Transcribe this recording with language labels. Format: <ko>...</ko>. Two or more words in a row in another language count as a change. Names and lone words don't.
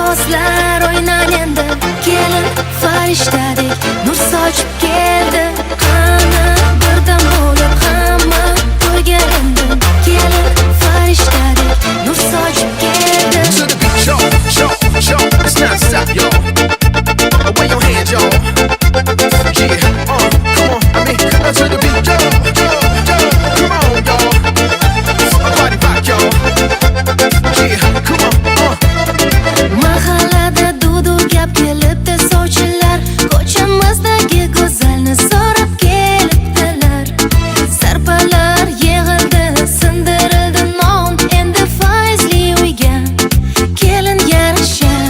<uz>do'stlar o'ynar endi. Kelin farishtadek nur sochib keldi. Qani birdan bo'lib hamma to'yga endi. Kelin farishtadek nur sochib keldi.</uz> <en>To the beat, y'all, it's not stop, y'all. Away your hands, y'all. Yeah, come on, I mean, to the beat, y'all, come on, y'all. Body rock, y'all. Yeah, come on,</en> <uz>Mahallada dudu gap kelibdi, sovchilar ko'chamizdagi go'zalni so'rab kelibdilar. Sarpalar yig'ildi, sindirildi non, endi faizli uyga kelin yarashar.</uz>